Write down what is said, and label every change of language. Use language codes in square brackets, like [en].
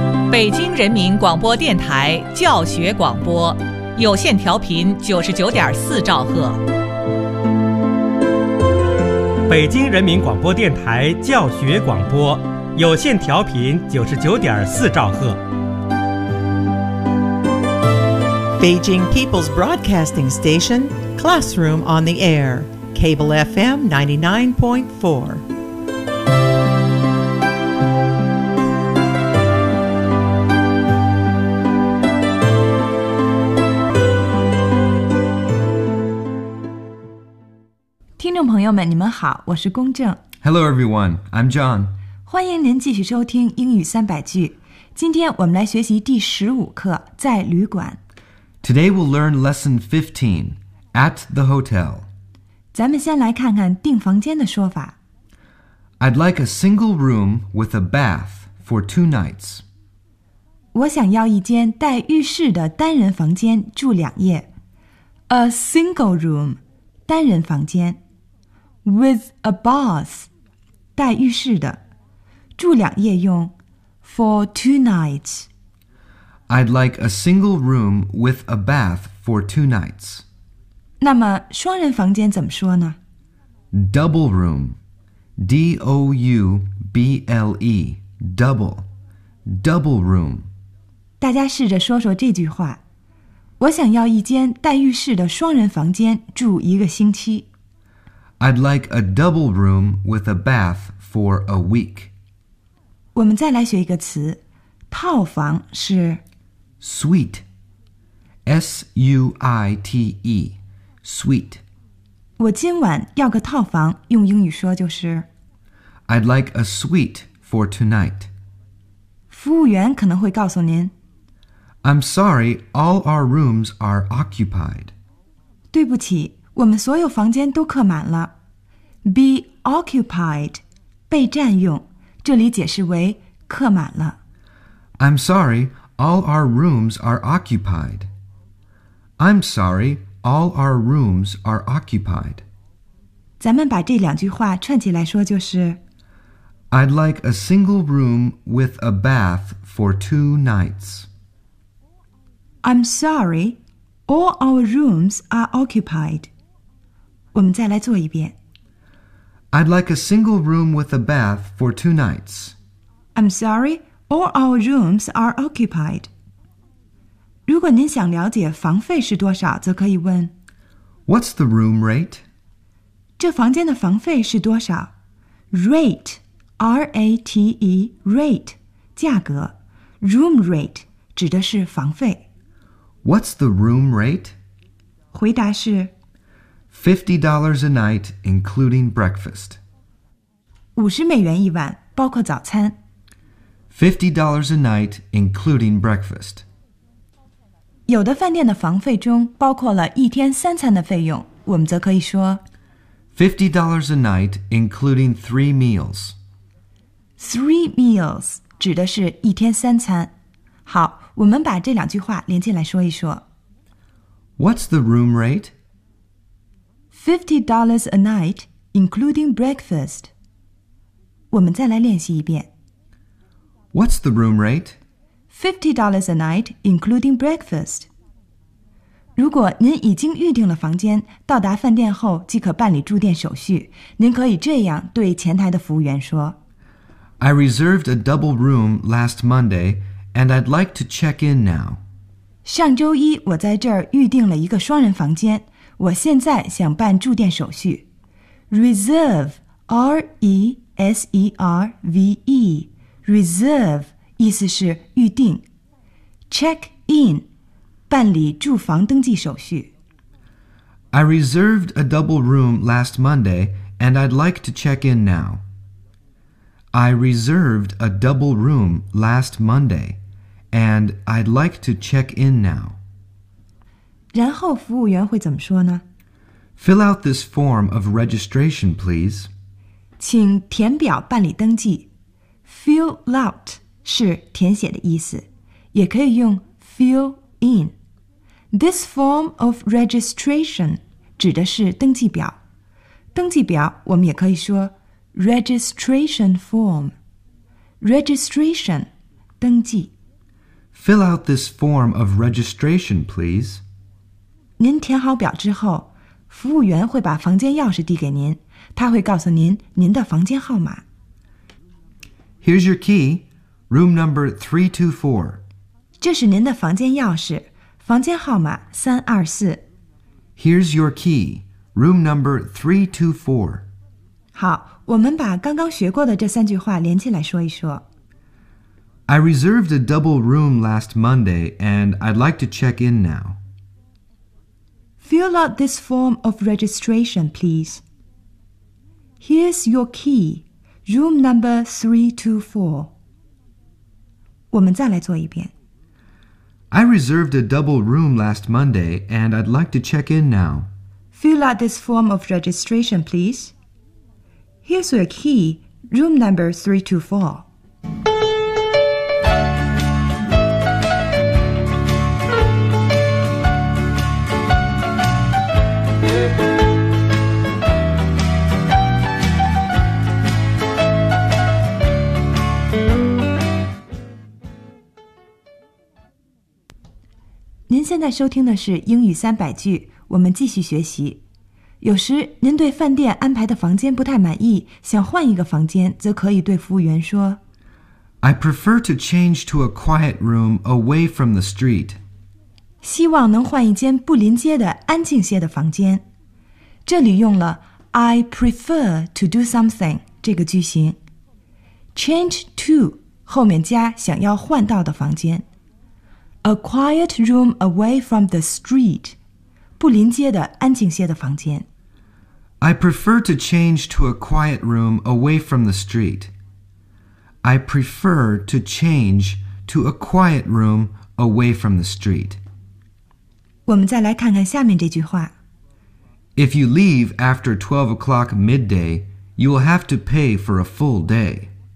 [zh] 北京人民广播电台教学广播，有线调频99.4兆赫。北京人民广播电台教学广播，有线调频99.4兆赫。 [en] Beijing People's Broadcasting Station, Classroom on the Air, Cable FM 99.4. [zh] Hello, 你们好，我是龚正。 [en] Hello, everyone. I'm John. [zh] 欢迎您继续收听英语三百句。今天我们来学习第十五课，在旅馆。 [en] Today we'll learn lesson 15, at the hotel. [zh] 咱们先来看看订房间的说法。 [en] I'd like a single room with a bath for two nights. [zh] 我想要一间带浴室的单人房间住两夜。 [en] A single room, [zh] 单人房间。 [en] With a bath, [zh] 带浴室的，住两夜用 ， [en] for two nights. I'd like a single room with a bath for two nights. [zh] 那么双人房间怎么说呢 [en] ？Double room, double, double, double room. [zh] 大家试着说说这句话，我想要一间带浴室的双人房间住一个星期。 [en] I'd like a double room with a bath for a week. [zh] 我们再来学一个词，套房是 [en] suite, S-U-I-T-E, suite. [zh] 我今晚要个套房，用英语说就是 [en] I'd like a suite for tonight. [zh] 服务员可能会告诉您 [en] I'm sorry, all our rooms are occupied. [zh] 对不起，我们所有房间都客满了。 [en] Be occupied, [zh] 被占用，这里解释为客满了。 [en] I'm sorry, all our rooms are occupied. I'm sorry, all our rooms are occupied. [zh] 咱们把这两句话串起来说就是 [en] I'd like a single room with a bath for two nights. I'm sorry, all our rooms are occupied. [zh] 我们再来做一遍。 [en] I'd like a single room with a bath for two nights. I'm sorry, all our rooms are occupied. [zh] 如果您想了解房费是多少，则可以问 [en] What's the room rate? [zh] 这房间的房费是多少 ？ [en] Rate, R-A-T-E, rate, [zh] 价格 [en] Room rate [zh] 指的是房费。 [en] What's the room rate? [zh] 回答是。 [en] $50 a night, including breakfast. [zh] 50美元一晚，包括早餐。 [en] $50 a night, including breakfast. [zh] 有的饭店的房费中包括了一天三餐的费用，我们则可以说 [en] $50 a night, including three meals. Three meals [zh] 指的是一天三餐。好，我们把这两句话连接来说一说。 [en] What's the room rate? $50 a night, including breakfast. [zh] 我们再来练习一遍。 [en] What's the room rate? $50 a night, including breakfast. [zh] 如果您已经预定了房间，到达饭店后即可办理住店手续，您可以这样对前台的服务员说。 [en] I reserved a double room last Monday, and I'd like to check in now. [zh] 上周一我在这儿预定了一个双人房间。我现在想办住店手续。 [en] Reserve, R-E-S-E-R-V-E, reserve [zh] 意思是预定。 [en] Check in, [zh] 办理住房登记手续。 [en] I reserved a double room last Monday, and I'd like to check in now. I reserved a double room last Monday, and I'd like to check in now. [zh] 然后服务员会怎么说呢 [en] ？Fill out this form of registration, please. [zh] 请填表办理登记。 [en] Fill out [zh] 是填写的意思，也可以用 [en] fill in。 This form of registration [zh] 指的是登记表。登记表我们也可以说 [en] registration form。 [zh] Registration 登记。 [en] Fill out this form of registration, please. [zh] 您填好表之后，服务员会把房间钥匙递给您，他会告诉您您的房间号码。 [en] Here's your key, room number 324. [zh] 这是您的房间钥匙，房间号码324。 [en] Here's your key, room number 324. [zh] 好，我们把刚刚学过的这三句话连起来说一说。 [en] I reserved a double room last Monday, and I'd like to check in now. Fill out this form of registration, please. Here's your key, room number 324. [zh] 我们再来做一遍。 [en] I reserved a double room last Monday, and I'd like to check in now. Fill out this form of registration, please. Here's your key, room number 324. [zh] 您现在收听的是英语三百句，我们继续学习。有时您对饭店安排的房间不太满意，想换一个房间，则可以对服务员说 [en] I prefer to change to a quiet room away from the street. [zh] 希望能换一间不临街的安静些的房间。这里用了 [en] I prefer to do something [zh] 这个句型。 [en] Change to [zh] 后面加想要换到的房间。 [en] A quiet room away from the street. [zh] 不临街的安静些的房间。 [en] I prefer to change to a quiet room away from the street. I prefer to change to a quiet room away from the street. [zh] 我们再来看看下面这句话。 [en] If you leave after 12 o'clock midday, you will have to pay for a full day.